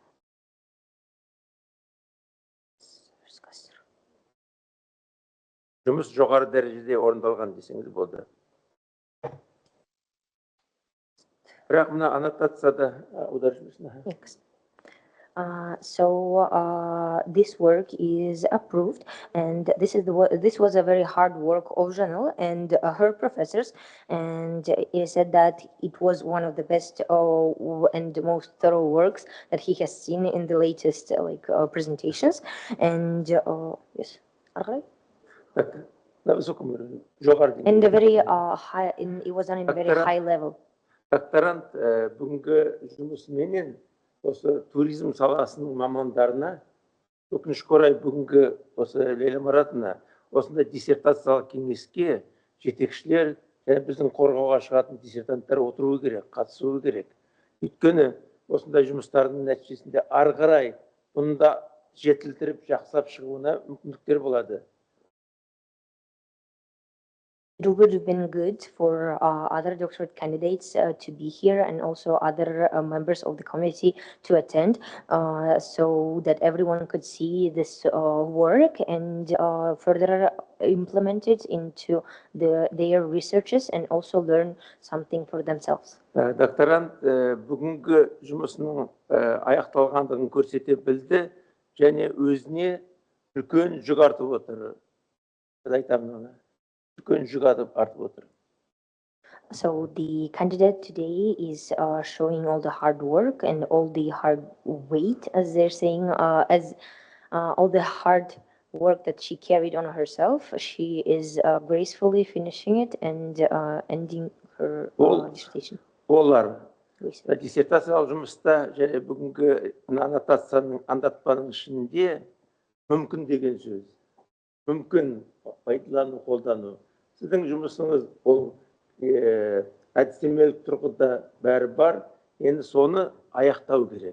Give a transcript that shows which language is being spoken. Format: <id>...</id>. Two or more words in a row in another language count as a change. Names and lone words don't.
<kk>Жұмыс жоғары дәрежеде орындалған десеңіз болды. Бірақ мына аннотацияда аударып жіберсін.</kk> <en>So this work is approved, and this was a very hard work of Janıl and her professors, and he said that it was one of the best and most thorough works that he has seen in the latest presentations, and yes, and very high. It was done in a very high level.</en> <kk>Докторант бүгінгі жұмысыменен осы туризм саласының мамандарына, өкінішке орай бүгінгі осы Лейла Маратовна осындай диссертациялық кеңеске жетекшілер және біздің қорғауға шығатын диссертанттар отыруы керек, қатысуы керек. Өйткені осындай жұмыстардың нәтижесінде ары қарай бұны да жетілдіріп, жақсылап шығуына мүмкіндіктер болады.</kk> <en>It would have been good for other doctorate candidates to be here, and also other members of the committee to attend, so that everyone could see this work and further implement it into their researches and also learn something for themselves.</en> <kk>Докторант бүгінгі жұмысының аяқталғандығын көрсете білді және өзіне үлкен жүк артып отыр. Айтамын оны.</kk> <en>So the candidate today is showing all the hard work and all the hard weight, as they're saying, as all the hard work that she carried on herself. She is gracefully finishing it and ending her dissertation.</en> <kk>Олар диссертациялық жұмыста және бүгінгі аннотацияның аңдатпаның ішінде мүмкін деген сөз. Мүмкін пайдалану, қолдану. Сіздің жұмысыңыз бұл әдістемелік тұрғыда бәрі бар, енді соны аяқтау керек.</kk>